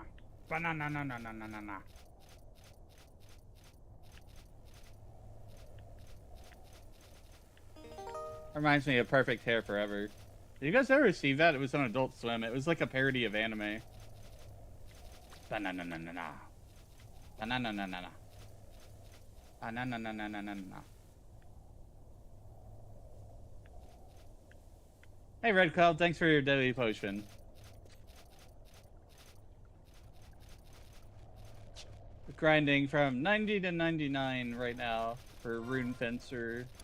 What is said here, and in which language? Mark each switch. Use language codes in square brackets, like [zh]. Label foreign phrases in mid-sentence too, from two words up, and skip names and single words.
[en] Banana na na na na na na. Reminds me of Perfect Hair Forever. Did you guys ever see that? It was on Adult Swim. It was like a parody of anime. Banana na na na. Banana na na na. Banana na na na na na. Hey Red Cloud, thanks for your daily potion. Grinding from 90 to 99 right now for Rune Fencer.